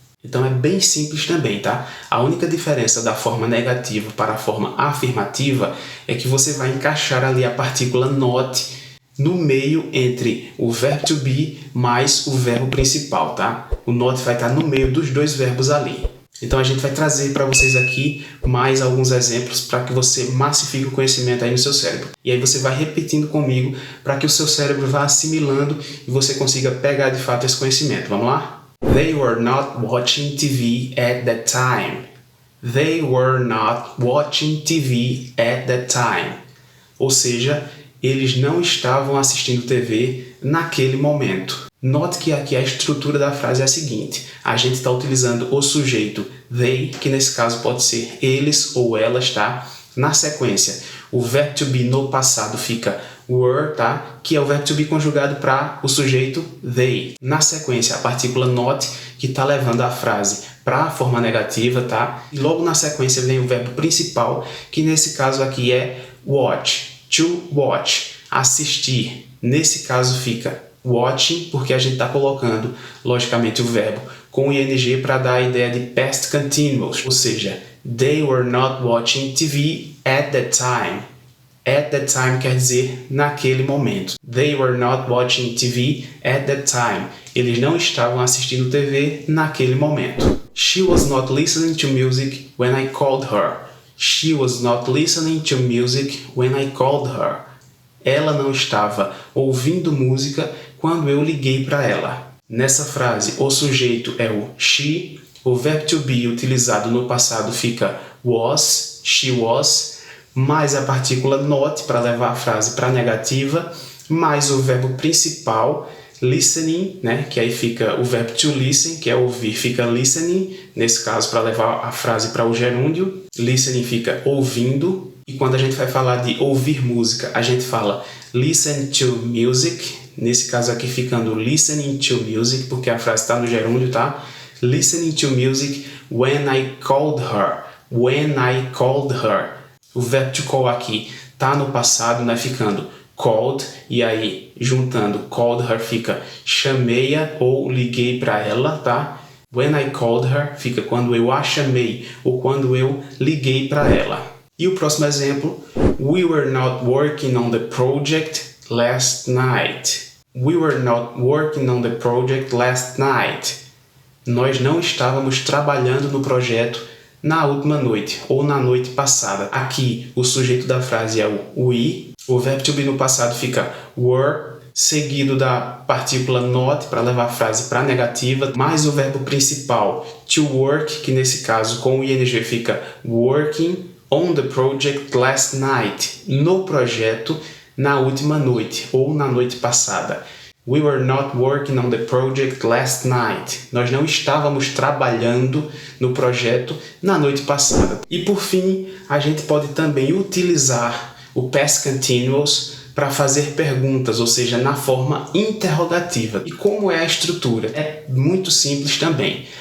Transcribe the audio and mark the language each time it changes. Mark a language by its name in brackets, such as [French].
[Portuguese] Então é bem simples também, tá? A única diferença da forma negativa para a forma afirmativa é que você vai encaixar ali a partícula not no meio entre o verbo to be mais o verbo principal, tá? O not vai estar no meio dos dois verbos ali. Então a gente vai trazer para vocês aqui mais alguns exemplos para que você massifique o conhecimento aí no seu cérebro. E aí você vai repetindo comigo para que o seu cérebro vá assimilando e você consiga pegar de fato esse conhecimento. Vamos lá? [English] They were not watching TV at that time. They were not watching TV at that time. [Portuguese] Ou seja, eles não estavam assistindo TV naquele momento. Note que aqui a estrutura da frase é a seguinte. A gente está utilizando o sujeito they, que nesse caso pode ser eles ou elas, tá? Na sequência, o verbo to be no passado fica were, tá? Que é o verbo to be conjugado para o sujeito they. Na sequência, a partícula not, que está levando a frase para a forma negativa, tá? E logo na sequência vem o verbo principal, que nesse caso aqui é watch. To watch, assistir. Nesse caso fica watching, porque a gente está colocando, logicamente, o verbo com ing para dar a ideia de past continuous, ou seja, [English] they were not watching TV at that time. At that time [Portuguese] quer dizer naquele momento. [English] They were not watching TV at that time. [Portuguese] Eles não estavam assistindo TV naquele momento. [English] She was not listening to music when I called her. She was not listening to music when I called her. [Portuguese] Ela não estava ouvindo música quando eu liguei para ela. Nessa frase, o sujeito é o she, o verbo to be utilizado no passado fica was, she was, mais a partícula not para levar a frase para a negativa, mais o verbo principal, listening, né, que aí fica o verbo to listen, que é ouvir, fica listening, nesse caso para levar a frase para o gerúndio, listening fica ouvindo, e quando a gente vai falar de ouvir música, a gente fala [English] listen to music, [Portuguese] nesse caso aqui ficando [English] listening to music, [Portuguese] porque a frase está no gerúndio, tá? [English] Listening to music when I called her. When I called her. [Portuguese] O verbo to call aqui tá no passado, né? Ficando called, e aí juntando [English] called her [Portuguese] fica chamei-a ou liguei para ela, tá? [English] When I called her [Portuguese] fica quando eu a chamei ou quando eu liguei para ela. E o próximo exemplo, [English] we were not working on the project last night. We were not working on the project last night. [Portuguese] Nós não estávamos trabalhando no projeto na última noite ou na noite passada. Aqui o sujeito da frase é o we. O verbo to be no passado fica were, seguido da partícula not para levar a frase para negativa, mais o verbo principal to work, que nesse caso com o ing fica working [English] on the project last night. [Portuguese] No projeto, na última noite ou na noite passada. [English] We were not working on the project last night. [Portuguese] Nós não estávamos trabalhando no projeto na noite passada. E por fim, a gente pode também utilizar o past continuous para fazer perguntas, ou seja, na forma interrogativa. E como é a estrutura? É muito simples também.